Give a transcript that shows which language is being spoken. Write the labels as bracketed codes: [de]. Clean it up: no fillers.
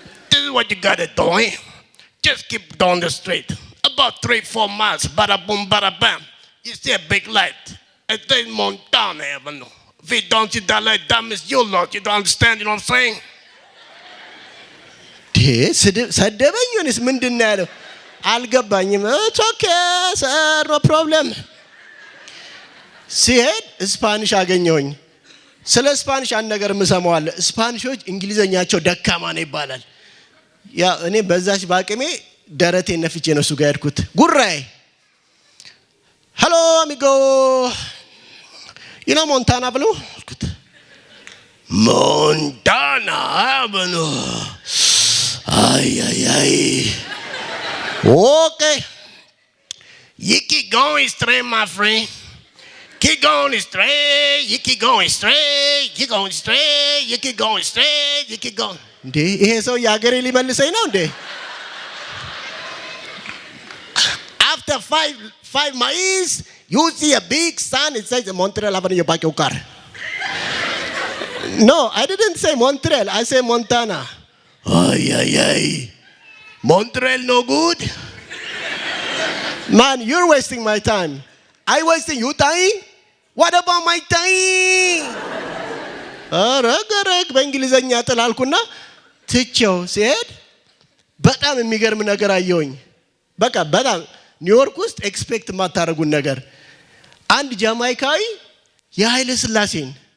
[en] This is what you gotta do, eh? Just keep down the street. About 3-4 miles, bada boom, bada bam. You see a big light. It says Montana Avenue. If you don't see that light, that means you lost. You don't understand, you know what I'm saying? [am] ሰደበኝ ወይስ ምንድን ነው ያለው? አልገባኝም። [en] ኦኬ ሰር ኖ ፕሮብለም። [am] ሲሄድ ስፓኒሽ አገኘሁኝ። ስለ ስፓኒሽ አንድ ነገር የምሰማው አለ። ስፓኒሾች እንግሊዘኛቸው ደካማ ነው ይባላል። ያ እኔ በዛች ባቅሜ ደረቴን ነፍቼ ነው እሱ ጋር ያድኩት። ጉራይ [en] ሄሎ አሚጎ you know Montana Avenue? Montana Avenue. Ay. Okay. You keep going straight, my friend. Keep going straight. You keep going straight. Keep going straight. You keep going straight. You keep going. [am] እንዴ ይሄ ሰው ያገሬ ሊመልሰኝ ነው እንዴ? [en] After 5 miles, you see a big sign. It says Montreal Avenue. You park your car. No, I didn't say Montreal. I say Montana. Ay. Montreal no good? Man, you're wasting my time. I wasting your time? What about my time? [am] ረገረግ በእንግሊዘኛ ጥላልኩና ትቼው ሲሄድ በጣም የሚገርም ነገር አየሁኝ። በቃ በጣም ኒውዮርክ ውስጥ ኤክስፔክት የማታደርጉን ነገር አንድ ጃማይካዊ የኃይለ ሥላሴን